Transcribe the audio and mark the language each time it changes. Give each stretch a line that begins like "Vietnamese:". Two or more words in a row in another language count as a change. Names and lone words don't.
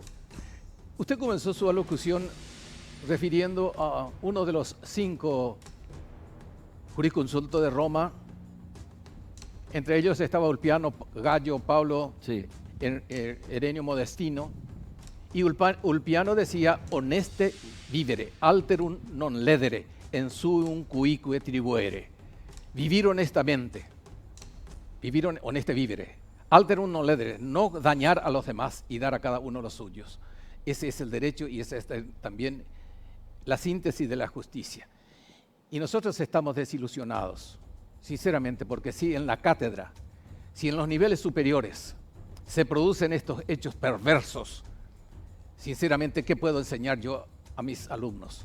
Spanish: Usted comenzó su alocución refiriendo a uno de los 5 jurisconsultos de Roma. Entre ellos estaba Ulpiano, Gallo, Pablo, sí, Herenio Modestino. Y Ulpiano decía,
Latin: honeste vivere, alterum non ledere, en suum cuique tribuere.
Spanish: Vivir honestamente, vivir
Latin: honeste vivere, alterum non ledere,
Spanish: no dañar a los demás y dar a cada uno los suyos. Ese es el derecho y esa es también la síntesis de la justicia. Y nosotros estamos desilusionados, sinceramente, porque si en la cátedra, si en los niveles superiores se producen estos hechos perversos, sinceramente, ¿qué puedo enseñar yo a mis alumnos?